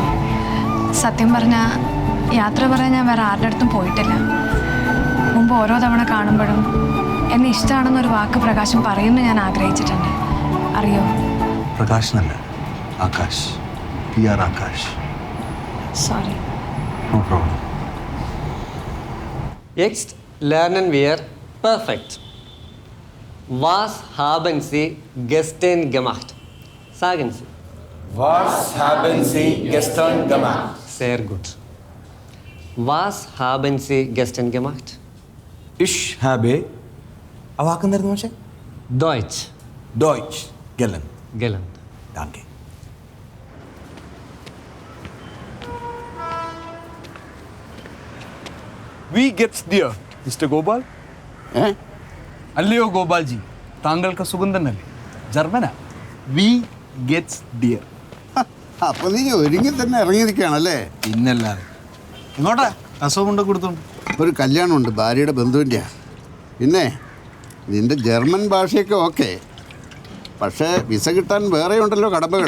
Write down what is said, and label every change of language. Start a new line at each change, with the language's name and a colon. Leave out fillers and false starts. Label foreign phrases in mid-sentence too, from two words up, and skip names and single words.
Malayalam: സത്യം പറഞ്ഞാൽ യാത്ര പറയാൻ ഞാൻ വേറെ ആരുടെ അടുത്തും പോയിട്ടില്ല. മുമ്പ് ഓരോ തവണ കാണുമ്പോഴും എന്നെ ഇഷ്ടമാണെന്നൊരു വാക്ക് പ്രകാശം പറയുമെന്ന് ഞാൻ ആഗ്രഹിച്ചിട്ടുണ്ട്. അറിയോ? പ്രകാശനല്ല, ആകാശ്. PR ആകാശ്. സോറി.
English: no problem.
German: Jetzt lernen wir perfekt. Was haben Sie gestern gemacht? Sagen Sie. Was haben Sie gestern gemacht? Sehr gut. Was haben Sie gestern gemacht? Ich habe.
Malayalam: ആ വാക്കെന്തായിരുന്നു പക്ഷേ?
German: Deutsch. Deutsch. Gellen. Gelernt. Danke. Wie geht's dir, Mr. Gopal?
Malayalam: അല്ലയോ ഗോപാൽജി, താങ്കൾക്ക് സുഖം തന്നെയല്ലേ? ജർമ്മനാ.
German: Wie geht's dir.
Malayalam: അപ്പൊ നീ ഒരുങ്ങി തന്നെ ഇറങ്ങിയിരിക്കുകയാണല്ലേ? പിന്നല്ലാതെ. എങ്ങോട്ടാ? അസുഖം കൊണ്ട് കൊടുത്തോണ്ട് ഒരു കല്യാണമുണ്ട്, ഭാര്യയുടെ ബന്ധുവിൻ്റെയാ. പിന്നെ നിന്റെ ജർമ്മൻ ഭാഷയൊക്കെ ഓക്കെ, പക്ഷേ വിസ കിട്ടാൻ വേറെ ഉണ്ടല്ലോ കടമ്പകൾ.